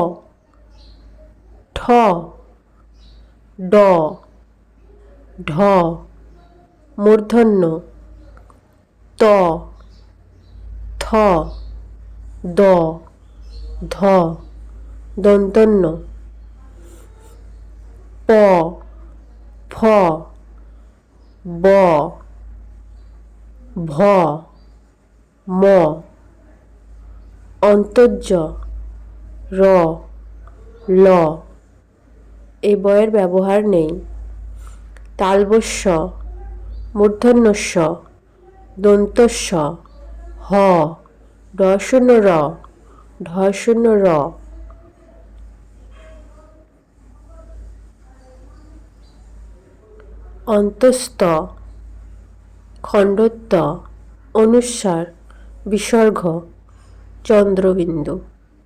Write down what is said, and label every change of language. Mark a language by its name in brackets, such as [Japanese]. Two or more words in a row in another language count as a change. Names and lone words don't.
[Bangla] ঠ, ড, ঢ, মূর্ধন্য ত, থ, দ, ধ, দন্তন্য প, ফ, ব, ভ, ম, অন্তর্জ র, ল। এই বয়ের ব্যবহার নেই। তালবস্য, মূর্ধন্যস্য, দন্তস্য, হ, ঢ র, ঢ র, অন্তস্থ, খণ্ডত্ব, অনুস্বার, বিসর্গ, চন্দ্রবিন্দু।